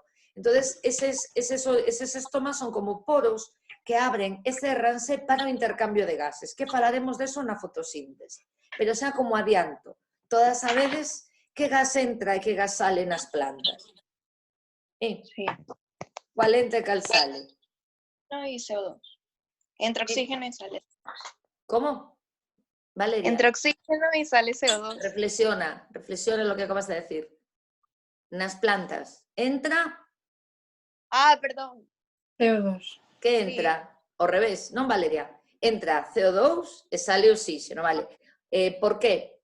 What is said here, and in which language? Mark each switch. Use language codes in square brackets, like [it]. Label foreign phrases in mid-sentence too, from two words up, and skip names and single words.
[gl] Entón, eses estomas son como poros que abren e cerranse para o intercambio de gases, que falaremos deso na fotosíntese. Pero xa como adianto, todas sabedes que gas entra e que gas sale nas plantas. Sí. Cual entra e cal sale? [es] Y CO2. Entre oxígeno y sale. ¿Cómo? Valeria. Entre oxígeno y sale CO2. Reflexiona lo que acabas de decir. [gl] Nas plantas entra... Perdón. CO2. [es] ¿Qué entra? [gl] ao revés, non, Valeria? Entra CO2 e sale oxígeno, vale? [es] Por qué?